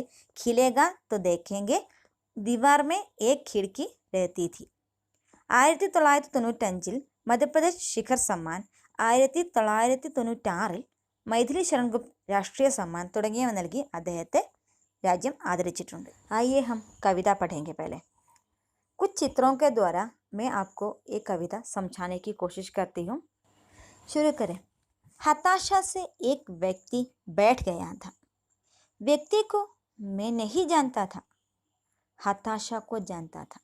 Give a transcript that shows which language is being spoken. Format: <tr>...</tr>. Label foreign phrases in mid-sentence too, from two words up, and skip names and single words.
<hi>खिलेगा तो देखेंगे, दीवार में एक खिड़की रहती थी.</hi> <ml>1995 മധ്യപ്രദേശ് ശിഖർ സമ്മാൻ, 1996 മൈഥിലി ശരൺ ഗുപ്ത് രാഷ്ട്രീയ സമ്മാൻ തുടങ്ങിയവ നൽകി അദ്ദേഹത്തെ രാജ്യം ആദരിച്ചിട്ടുണ്ട്.</ml> <hi>आइए हम कविता पढ़ेंगे. पहले कुछ चित्रों के द्वारा मैं आपको एक कविता समझाने की कोशिश करती हूँ. शुरू करें. हताशा से एक व्यक्ति बैठ गया था. व्यक्ति को मैं नहीं जानता था, हताशा को जानता था.</hi>